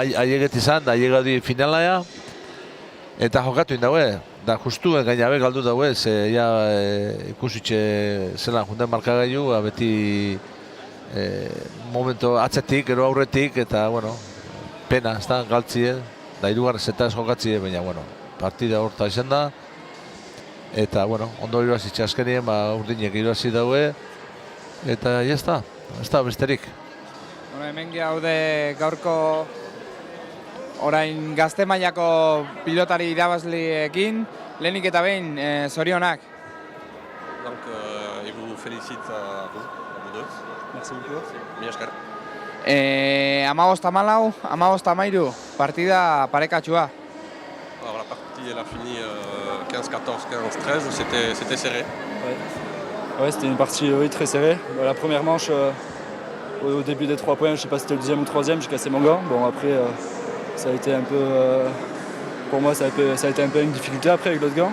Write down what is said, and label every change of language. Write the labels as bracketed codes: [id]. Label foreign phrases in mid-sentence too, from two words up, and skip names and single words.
[eu] aieget izan, da aiega di finala eta jokatu indaue, da justuen gainabe galdu daue, ze ja ikusitxe zelan junden markagailu, beti momento atzetik, gero aurretik, eta, bueno, pena, ez da, galtzie, da hirugarrez eta ez jokatzie, baina, bueno, partida horta izan da, eta, bueno, ondo iruazitxe azkenien, urdinek iruazi daue, eta, ez da besterik. Hemen gaude gaurko orain gazte mailako pilotari irabazliekin, lehenik eta behin, zorionak. [fr] Donc, je vous félicite à vous deux. Merci beaucoup. [eu] Mila esker. 15-14, 15-13, partida parekatxua. [fr] Alors la partie elle a fini 15-14, 15-13, c'était serré. Ouais, c'était une partie très serrée. La première manche, au début des 3 points, je ne sais pas si c'était le deuxième ou le troisième, j'ai cassé mon gant. Bon après, ça a été un peu, pour moi ça a été un peu une difficulté après avec l'autre gant.